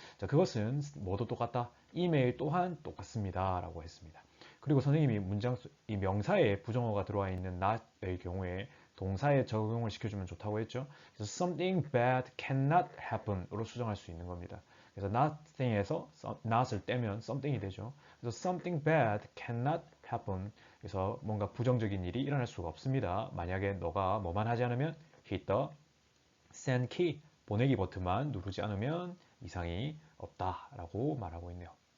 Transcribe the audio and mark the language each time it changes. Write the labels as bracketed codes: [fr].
[ko] 자, 그것은 모두 똑같다. 이메일 또한 똑같습니다 라고 했습니다. 그리고 선생님이 이 명사에 부정어가 들어와 있는 not의 경우에 동사에 적용을 시켜주면 좋다고 했죠. 그래서 [en] something bad cannot happen [ko] 으로 수정할 수 있는 겁니다. 그래서 nothing에서 not을 떼면 something이 되죠. 그래서 [en] something bad cannot happen. [ko] 그래서 뭔가 부정적인 일이 일어날 수가 없습니다. 만약에 너가 뭐만 하지 않으면 [en] hit the send key, [ko] 보내기 버튼만 누르지 않으면 이상이 없다라고 말하고 있네요.